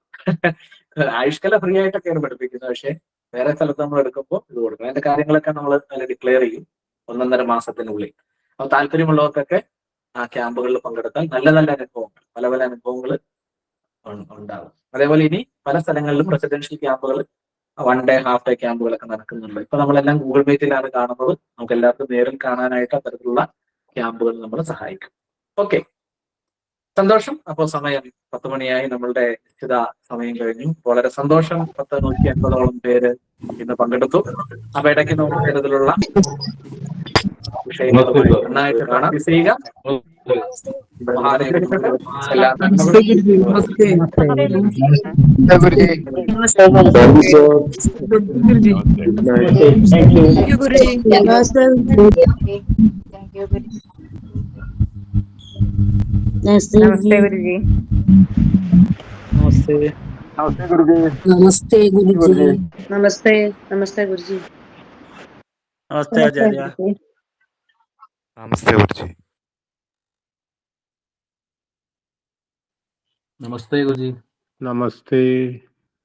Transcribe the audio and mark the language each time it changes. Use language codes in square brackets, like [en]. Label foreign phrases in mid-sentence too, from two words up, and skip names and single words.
[ml] ആയുഷ്കല ഫ്രീ ആയിട്ടൊക്കെയാണ് പഠിപ്പിക്കുന്നത്. പക്ഷെ വേറെ സ്ഥലത്ത് നമ്മൾ എടുക്കുമ്പോൾ ഇത് കൊടുക്കണം. അതിന്റെ കാര്യങ്ങളൊക്കെ നമ്മൾ അതിൽ ഡിക്ലെയർ ചെയ്യും 1.5 മാസത്തിനുള്ളിൽ. അപ്പൊ താല്പര്യമുള്ളവർക്കൊക്കെ ആ ക്യാമ്പുകളിൽ പങ്കെടുത്താൽ നല്ല നല്ല അനുഭവങ്ങൾ, പല പല അനുഭവങ്ങൾ ഉണ്ടാകും. അതേപോലെ ഇനി പല സ്ഥലങ്ങളിലും റെസിഡൻഷ്യൽ ക്യാമ്പുകൾ, 1 day, [en] half day [ml] ക്യാമ്പുകളൊക്കെ നടക്കുന്നുണ്ട്. ഇപ്പൊ നമ്മളെല്ലാം ഗൂഗിൾ മീറ്റിലാണ് കാണുന്നത്. നമുക്ക് എല്ലാവർക്കും നേരിൽ കാണാനായിട്ട് അത്തരത്തിലുള്ള ക്യാമ്പുകൾ നമ്മളെ സഹായിക്കും. ഓക്കെ, സന്തോഷം. അപ്പോൾ സമയം 10 മണിയായി. നമ്മളുടെ നിശ്ചിത സമയം കഴിഞ്ഞു. വളരെ സന്തോഷം. 150-150ഓളം പേര് ഇന്ന് പങ്കെടുത്തു. അപ്പൊ ഇടയ്ക്ക് നമുക്ക് ഇത്തരത്തിലുള്ള വിഷയങ്ങളുമായി നന്നായിട്ട് കാണാം. ചെയ്യുക. മഹാദേവന്റെ എല്ലാ [hi] नमस्ते गुरुजी। [ml] നമസ്തേ ഗുരുജി. [hi] नमस्ते गुरुजी। नमस्ते नमस्ते गुरुजी। [ml] നമസ്തേ ആചാര്യ. നമസ്തേ ഗുരുജി. നമസ്തേ ഗുരുജി. നമസ്തേ.